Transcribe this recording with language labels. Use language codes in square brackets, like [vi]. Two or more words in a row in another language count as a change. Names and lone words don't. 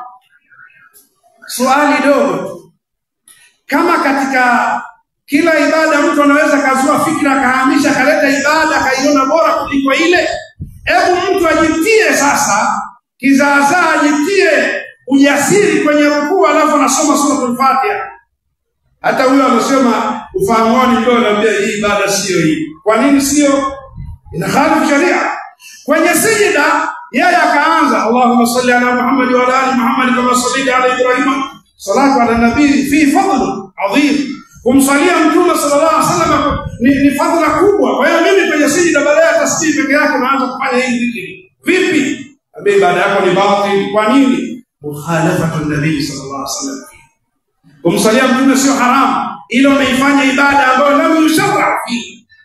[sw] Swali dogo, kama katika kila ibada mtu anaweza kazua fikra akahamisha kaleta ibada akaiona bora kuliko ile, hebu mtu ajitie sasa kizaazaa, ajitie ujasiri kwenye rukuu alafu anasoma suratul Fatiha. Hata huyo anasema ufahamoni ndio anambia hii ibada sio hii. Kwa nini sio? Inakhalifu sharia. Kwenye sijida yeye akaanza [ar] اللهم صل على محمد وعلى آل محمد كما صليت على إبراهيم صلاة على النبي في فضل عظيم. [sw] Kumsalia Mtume [ar] صلى الله عليه وسلم [sw] ni fadhila kubwa. Kwa hiyo mimi kwenye sijida baada ya tasbih peke yake naanza kufanya hii dhikri. Vipi? Ibada yako ni batil. Kwa nini? [ar] مخالفة النبي صلى الله عليه وسلم. [sw] Kumsalia Mtume sio haramu, ila umeifanya ibada ambayo [ar] لم يشرع في.